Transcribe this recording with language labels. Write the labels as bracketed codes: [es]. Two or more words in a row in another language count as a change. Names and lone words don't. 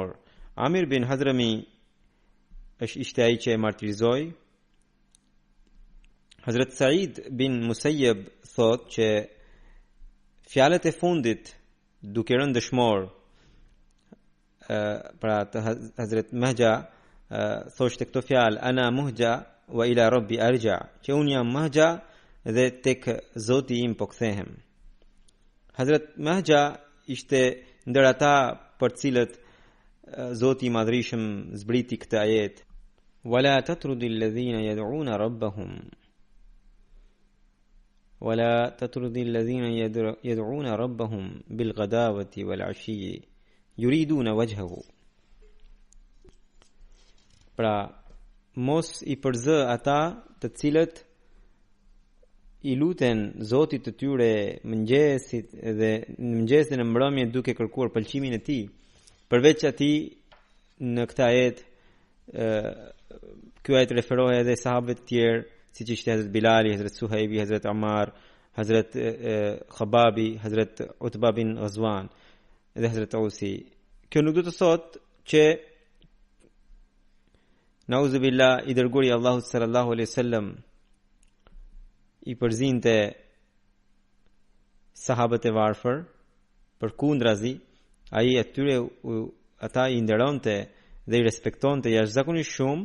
[sq] Amir bin Hadrami ishte ai që e martirizoi. Hazrat Said bin Musayyib thot që fjalët e fundit duke rënë dëshmor pra të Hazret Mahja thoshte këto fjalë [ar] أنا مهجع وإلى ربي أرجع, [sq] që unë jam Mahja dhe tek Zoti im po kthehem. Hazret Mahja ishte ndër ata për cilët Zoti i Madhrishëm zbriti këtë ajet: [ar] ولا تطرد الذين يدعون ربهم ولا تطرد الذين يدعون ربهم بالغداوة والعشي يريدون وجهه. [sq] Pra mos i përzë ata të cilët i luten Zotit të tyre mëngjesit dhe në mëngjes dhe në mbrëmje duke kërkuar pëlqimin e tij. Përveç atij në këtë ajet ky ajet referohet edhe sahabëve të tjerë siç ishte Hazret Bilali, Hazret Suhaibi, Hazret Ammar, Hazret Khababi, Hazret Utba bin Ghazwan dhe Hazret Ausi. Kjo nuk do të thotë që [ar] نعوذ بالله [sq] i dërguari Allahut [ar] صلى الله عليه وسلم [sq] i përzinte sahabët e varfër, përkundrazi ai atyre ata i nderonte dhe i respektonte jashtëzakonisht shumë.